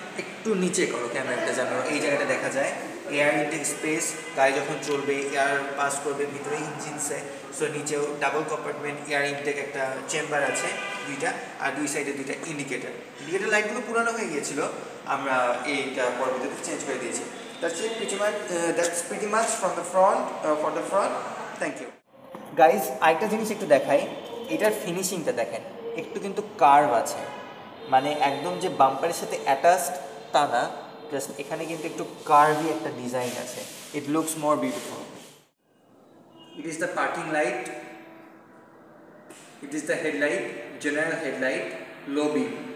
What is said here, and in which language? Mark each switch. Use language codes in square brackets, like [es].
[bn] একটু নিচে করো ক্যামেরাটা যেন এই জায়গাটা দেখা যায়। এয়ার ইনটেক স্পেস, গাড়ি যখন চলবে এয়ার পাস করবে ভিতরে ইঞ্জিনসে। সো নিচেও ডাবল কম্পার্টমেন্ট এয়ার ইনটেক একটা চেম্বার আছে দুইটা, আর দুই সাইডে দুইটা ইন্ডিকেটর লাইটগুলো পুরানো হয়ে গিয়েছিল, আমরা এইটা পরবর্তীতে চেঞ্জ করে দিয়েছি। [en] That's pretty much from the front, for the front. Thank you. [bn] Guys, আরেকটা জিনিস একটু দেখাই, এটার ফিনিশিংটা দেখেন, একটু কিন্তু কার্ভ আছে, একদম যে বাম্পারের সাথে অ্যাটাচড তা না, জাস্ট এখানে কিন্তু একটু কার্ভি একটা ডিজাইন আছে। [en] It looks more beautiful. It is the parking light, it is the headlight, general headlight, low beam.